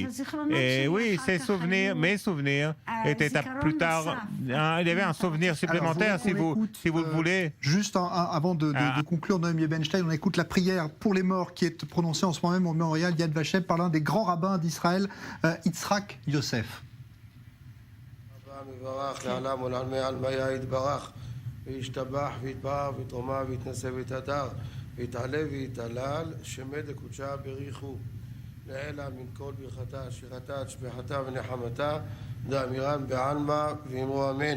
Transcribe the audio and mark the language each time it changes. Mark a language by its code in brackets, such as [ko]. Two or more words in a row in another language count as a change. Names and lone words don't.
[fr] Et oui, mes souvenirs étaient plus tard. Il y avait un souvenir supplémentaire, si vous le voulez. Juste avant de conclure, Noémie Ebenstein, on écoute la prière pour les morts qui est prononcée en ce moment même au mémorial Yad Vashem par l'un des grands rabbins d'Israël, Yitzhak Yosef. [arc] לעילה מן כל ברכתה, שירתה, תשבחתה ונחמתה, דאמירן בעלמא ואמרו אמן.